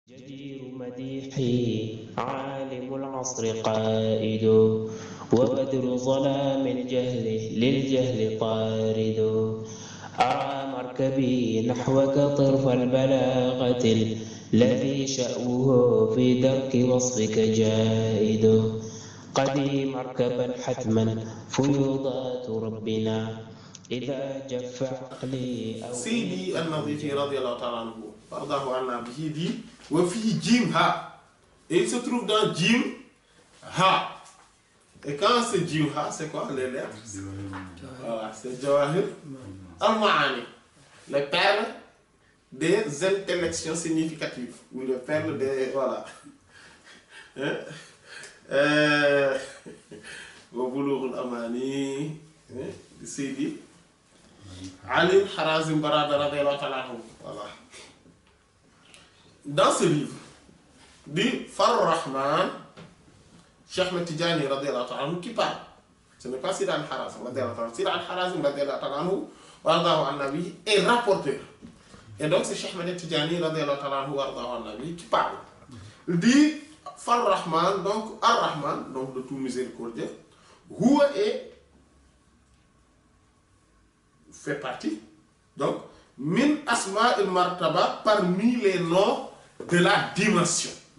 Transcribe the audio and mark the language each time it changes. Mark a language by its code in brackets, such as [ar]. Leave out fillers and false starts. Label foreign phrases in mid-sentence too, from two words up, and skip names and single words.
[ar] جدير مديحي عالم العصر قائد وبدر ظلام الجهل للجهل طارد أرى مركبي نحوك طرف البلاغة الذي شأوه في درك وصفك جائد قدي مركبا حتما فيوضات ربنا إذا جف عقلي أو سيدي النظيفي رضي الله تعالى عنه وارضاه عنا به dit وفي جيم ها [fr] et il se trouve dans [ar] جيم ها [fr] et quand c'est [ar] جيم ها [fr] c'est quoi les lettres voilà c'est jawahir al-maani les perles des intellections significatives ou les perles des voilà wa bulughul amani Sidi Ali Harazim Barada [ar] رضي الله تعالى عنه. [fr] Voilà. Dans ce livre, dit Far Rahman, Cheikh Ahmed Tidjani [ar] رضي الله تعالى عنه [fr] qui parle. Ce n'est pas Sidi al-Harazim [ar] رضي الله تعالى عنه. سيدي الحرازم رضي الله تعالى عنه، ورده النبي, [fr] est rapporteur. Et donc c'est Cheikh Ahmed Tidjani [ar] رضي الله تعالى عنه، ورده النبي [fr] qui parle. Il dit Far Rahman, donc Ar-Rahman, donc de tout miséricordieux, Huwa est fait partie, donc, [ar] من أسماء المرتبة, [fr] parmi les noms de la dimension.